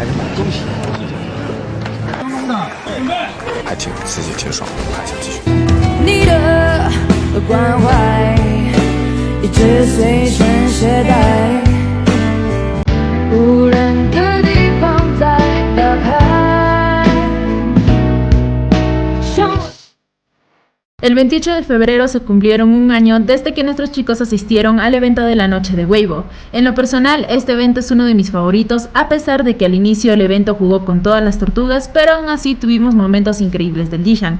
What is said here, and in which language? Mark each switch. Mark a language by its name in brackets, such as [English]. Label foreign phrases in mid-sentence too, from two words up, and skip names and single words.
[Chinese] 还自己挺爽的，还想继续。你的关怀一直随身携带，无人的地方再打开。 [Spanish] El 28 de febrero se cumplieron un año desde que nuestros chicos asistieron al evento de la noche de Weibo. En lo personal, este evento es uno de mis favoritos, a pesar de que al inicio el evento jugó con todas las tortugas, pero aún así tuvimos momentos increíbles del Dishan.